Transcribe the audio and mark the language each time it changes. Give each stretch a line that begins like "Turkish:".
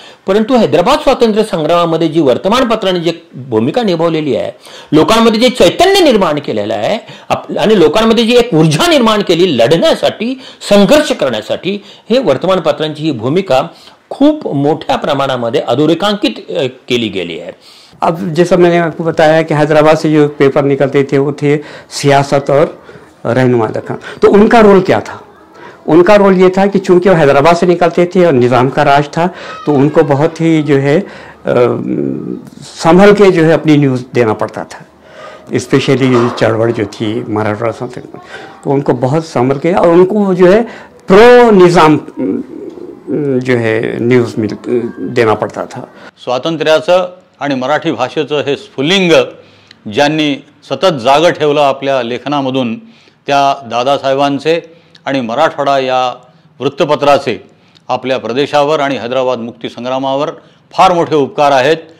Marathi: परंतु हैदराबाद स्वातंत्र्य संग्रामामध्ये जी वर्तमानपत्रांनी जी भूमिका निभावलेली आहे, लोकांमध्ये जे चैतन्य निर्माण केलेलं आहे आणि लोकांमध्ये जी एक ऊर्जा निर्माण केली लढण्यासाठी, संघर्ष करण्यासाठी, हे वर्तमानपत्रांची ही भूमिका खूप मोठ्या प्रमाणामध्ये अधोरेखांकित केली गेली आहे.
Hindi: अब जैसा मैंने आपको बताया कि हैदराबाद से जो पेपर निकलते थे वो थे सियासत और रहनुमा दखन। तो उनका रोल क्या था? उनका रोल ये था कि चूंकि वो हैदराबाद से निकलते थे और निज़ाम का राज था, तो उनको बहुत ही जो है संभल के जो है अपनी न्यूज़ देना पड़ता था। स्पेशली चढ़वड़ जो थी मराठवाड़ा समथिंग, तो उनको बहुत संभल के और उनको जो है प्रो निज़ाम जो है न्यूज देना पडता था।
Marathi: स्वातंत्र्याचं आणि मराठी भाषेचं हे स्फुल्लिंग ज्यांनी सतत जागं ठेवलं आपल्या लेखनामधून, त्या दादासाहेबांचे आणि मराठवाडा या वृत्तपत्राचे आपल्या प्रदेशावर आणि हैदराबाद मुक्ती संग्रामावर फार मोठे उपकार आहेत.